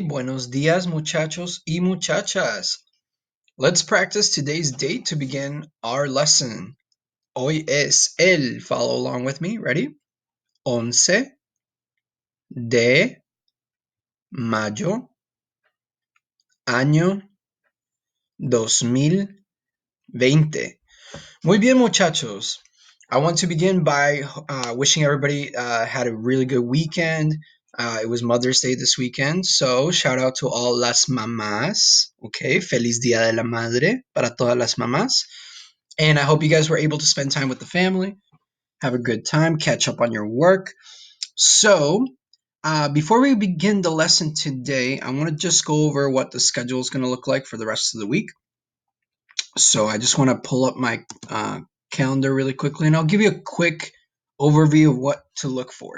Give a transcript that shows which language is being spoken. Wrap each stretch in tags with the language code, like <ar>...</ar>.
<es>Buenos dias, muchachos y muchachas.</es> <en>Let's practice today's date to begin our lesson.</en> <es>Hoy es el,</es> <en>follow along with me, ready?</en> <es>11 de mayo, año 2020. Muy bien, muchachos.</es> <en>I want to begin by wishing everybody had a really good weekend. It was Mother's Day this weekend, so shout out to all</en> <es>las mamás. Okay, feliz Día de la Madre para todas las mamás.</es> <en>And I hope you guys were able to spend time with the family, have a good time, catch up on your work. So, before we begin the lesson today, I want to just go over what the schedule is going to look like for the rest of the week. So I just want to pull up my calendar really quickly and I'll give you a quick overview of what to look for.</en>